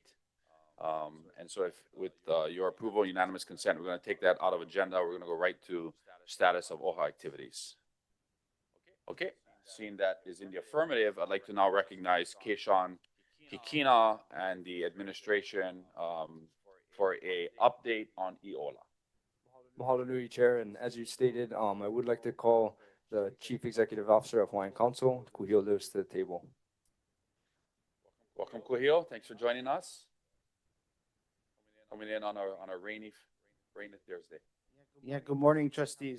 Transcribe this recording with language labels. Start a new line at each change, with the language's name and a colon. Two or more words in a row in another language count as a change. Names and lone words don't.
English: And so if with your approval, unanimous consent, we're going to take that out of agenda. We're going to go right to status of OHA activities. Okay, seeing that is in the affirmative, I'd like to now recognize Keishan Kikina and the administration for a update on ʻIola.
Hawaiian: Mahalo nui, Chair.
English: And as you stated, I would like to call the Chief Executive Officer of Hawaiian Council, Kuhio Lewis, to the table. Welcome, Kuhio. Thanks for joining us. Coming in on a rainy Thursday. Yeah, good morning, trustees.